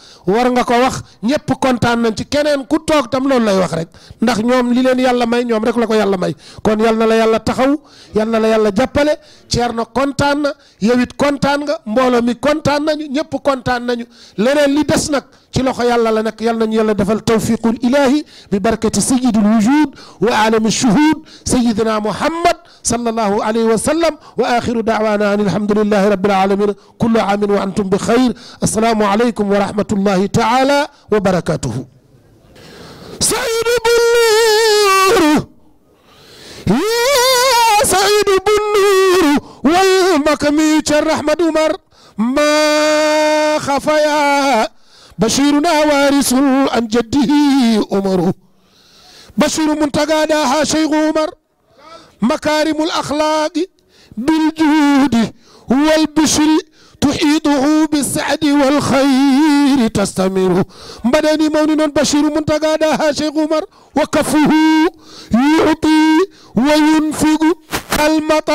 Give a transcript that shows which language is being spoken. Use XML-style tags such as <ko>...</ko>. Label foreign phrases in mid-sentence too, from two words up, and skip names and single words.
<wo>war nga ko wax ñëpp kontaan nañ ci keneen ku toog tam loolu lay wax rek ndax ñoom li leen yàlla may ñoom rek la ko yàlla may kon yal na la yàlla taxaw yal na la yàlla jàppale Thierno kontaan na yow it kontaan nga mbooloo mi kontaan nañu ñëpp kontaan nañu leneen li des nag ci loxo yàlla la nekk yal nañu yàlla defal</wo> <ar>توفيق الإله ببركة سيد الوجود وعالم الشهود سيدنا محمد صلى الله عليه وسلم وآخر دعوانا أن الحمد لله رب العالمين كل آمين وأنتم بخير السلام عليكم ورحمة الله تعالى وبركاته سعيد بن نور يا سعيد بن نور والمقام تيرنو أحمد عمر ما خفيا بشيرنا وارث عن جده عمر بشير منتقى داها شيخ عمر مكارم الأخلاق بالجود والبشر تحيطه بالسعد والخير تستمر بدني مونين بشير منتقى داها شيخ عمر وكفه يعطي وينفق المطر</ar>